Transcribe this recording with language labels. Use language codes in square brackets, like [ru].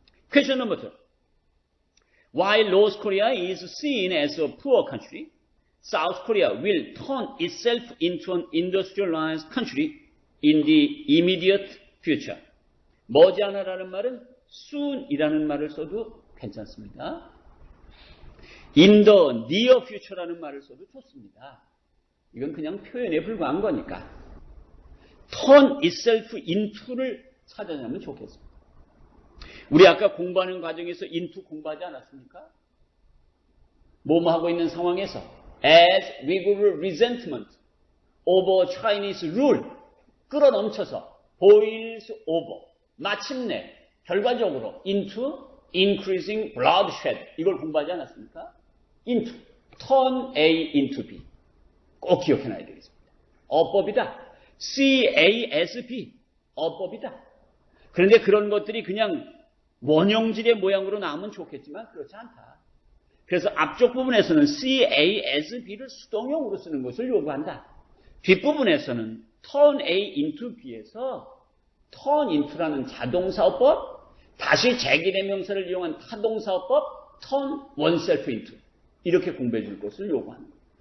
[en] Question number 2. While North Korea is seen as a poor country, South Korea will turn itself into an industrialized country in the immediate future. [ko] 머지않아라는 말은 soon이라는 말을 써도 괜찮습니다. [en] In the near future [ko] 라는 말을 써도 좋습니다. 이건 그냥 표현에 불과한 거니까. turn itself into를 찾아내면 좋겠습니다. 우리 아까 공부하는 과정에서 into 공부하지 않았습니까? 뭐뭐 하고 있는 상황에서 [en] as vigorous resentment over Chinese rule [ko] 끌어넘쳐서 [en] boils over [ko] 마침내 결과적으로 [en] into increasing bloodshed [ko] 이걸 공부하지 않았습니까? into turn A into B 꼭 기억해놔야 되겠습니다. 어법이다. CASB 어법이다. 그런데 그런 것들이 그냥 원형질의 모양으로 나오면 좋겠지만 그렇지 않다. 그래서 앞쪽 부분에서는 CASB를 수동형으로 쓰는 것을 요구한다. 뒷부분에서는 turn A into B에서 turn into라는 자동사어법, 다시 제기대명사를 이용한 타동사어법, turn oneself into 이렇게 공부해 줄 것을 요구하는 거예요.